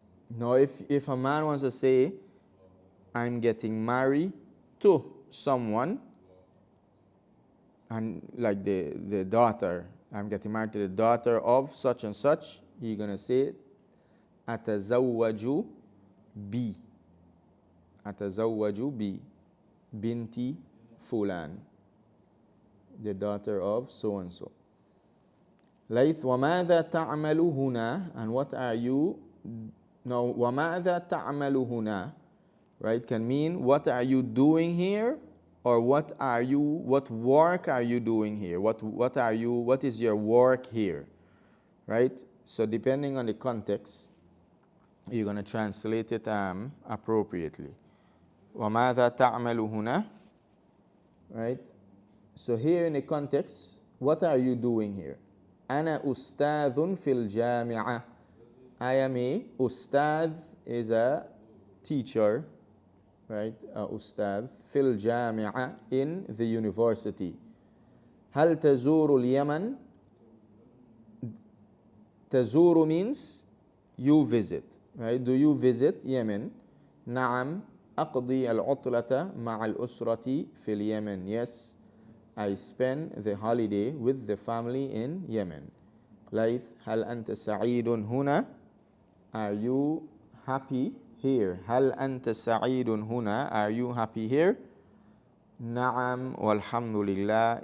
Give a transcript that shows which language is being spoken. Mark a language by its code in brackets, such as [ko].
[en] Now, if a man wants to say, I'm getting married to someone, and like the daughter, I'm getting married to the daughter of such and such, you're going to say, [ar] أتزوج بي. أتزوج بي. Binti Fulan. [en] The daughter of so and so. ليث, [ar] وماذا تعمل هنا? [en] And what are you? No, [ar] وماذا تعمل هنا? [en] Right, can mean what are you doing here, or what work are you doing here? What is your work here? Right? So depending on the context, you're going to translate it appropriately. [ar] وماذا تعمل هنا? Right? [en] So here in the context, what are you doing here? [ar] أنا أستاذ في الجامعة. [en] I am a أستاذ is a teacher, right? [ar] أستاذ في الجامعة, [en] in the university. [ar] هل تزور اليمن? [en] تزور means you visit, right? Do you visit Yemen? [ar] نعم أقضي العطلة مع الأسرة في اليمن. [en] Yes, I spend the holiday with the family in Yemen. [ar] ليث, هل أنت سعيد هنا? [en] Are you happy here? [ar] هل أنت سعيد هنا? [en] Are you happy here? [ar] نعم والحمد لله.